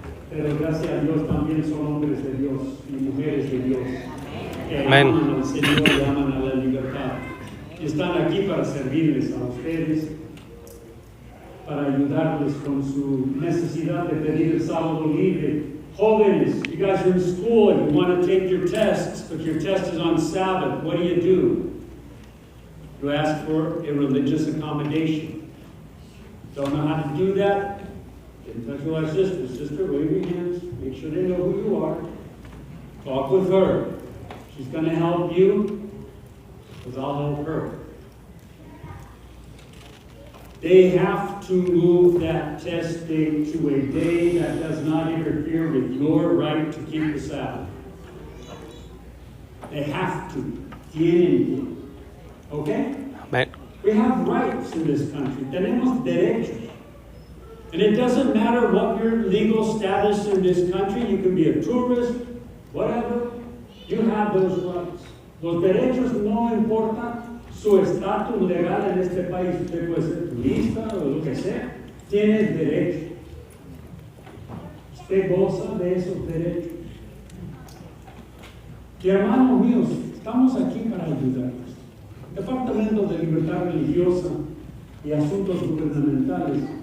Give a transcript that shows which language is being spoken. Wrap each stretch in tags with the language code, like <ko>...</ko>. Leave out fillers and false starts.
<es>Pero gracias a Dios también son hombres de Dios y mujeres de Dios que aman al Señor y aman a la libertad. Y están aquí para servirles a ustedes, para ayudarles con su necesidad de pedir el sábado libre.</es> <en>Jóvenes, you guys are in school and you want to take your tests, but your test is on Sabbath. What do? You ask for a religious accommodation. Don't know how to do that? Get in touch with our sister. Sister, wave your hands. Make sure they know who you are. Talk with her. She's going to help you, because I'll help her. They have to move that test date to a day that does not interfere with your right to keep the Sabbath. They have to.</en> <es>Tienen que.</es> <en>Okay? Amen. We have rights in this country.</en> <es>Tenemos derechos.</es> <en>And it doesn't matter what your legal status in this country. You can be a tourist, whatever. You have those rights.</en> <es>Los derechos no importa su estatus legal en este país. Usted puede ser turista o lo que sea. Tiene derecho. Usted goza de esos derechos. Y hermanos míos, estamos aquí para ayudarlos. Departamento de Libertad Religiosa y Asuntos Gubernamentales.</es>